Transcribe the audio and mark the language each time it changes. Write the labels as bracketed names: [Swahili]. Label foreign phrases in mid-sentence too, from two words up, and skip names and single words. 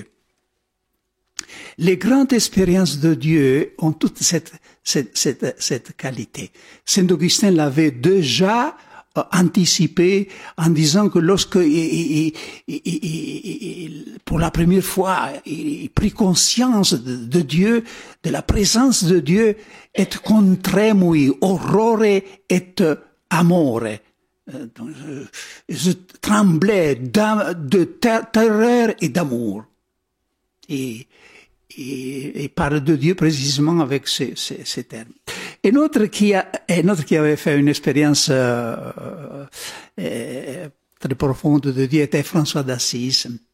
[French] Les grandes expériences de Dieu ont toute cette qualité. Saint Augustin l'avait déjà anticipé en disant que lorsque pour la première fois il prit conscience de Dieu, de la présence de Dieu, [Latin] et contremui horrore et amore. [French] Donc, je tremblais de terreur et d'amour. Et parle de Dieu précisément avec ces termes. Un autre qui avait fait une expérience très profonde de Dieu était François d'Assise.